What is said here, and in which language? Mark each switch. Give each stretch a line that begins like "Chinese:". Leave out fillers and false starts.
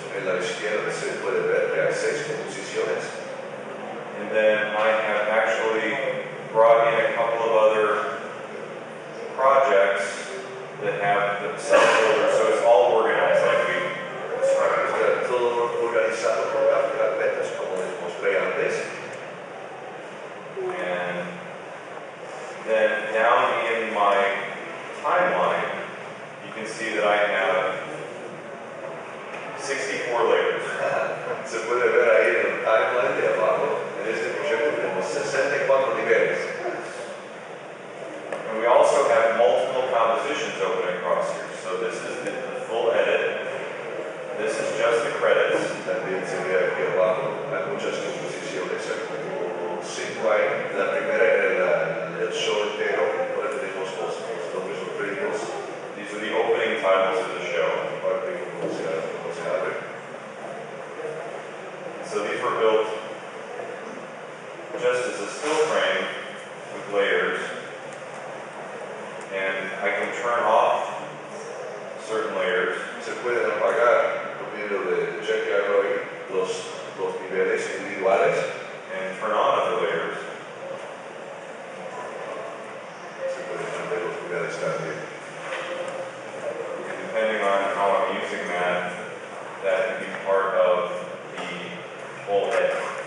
Spanish: En la izquierda se puede ver que hay 6 composiciones.
English: And then I have actually brought in a couple of other projects that have the subfolders, so it's all organized like we described.
Spanish: Está todo organizado por carpetas como les mostré antes.
English: And then down in my timeline, you can see that I have 64 layers.
Spanish: Se puede ver ahí en el timeline de abajo, en este proyecto tenemos 64 niveles.
English: And we also have multiple compositions open across here. So this is the full edit. This is just the credits.
Spanish: También se ve aquí abajo, hay muchas composiciones, hay como 5 hay. La primera era el show entero, ahora tenemos los nombres o créditos.
English: These are the opening titles of the show.
Spanish: Parte como se abre.
English: So these were built just as a still frame with layers. And I can turn off certain layers.
Spanish: Se pueden apagar, por medio de chequear hoy, los niveles individuales.
English: And turn on other layers.
Spanish: Se pueden cambiar los niveles también.
English: And depending on how I'm using that, that can be part of the whole edit.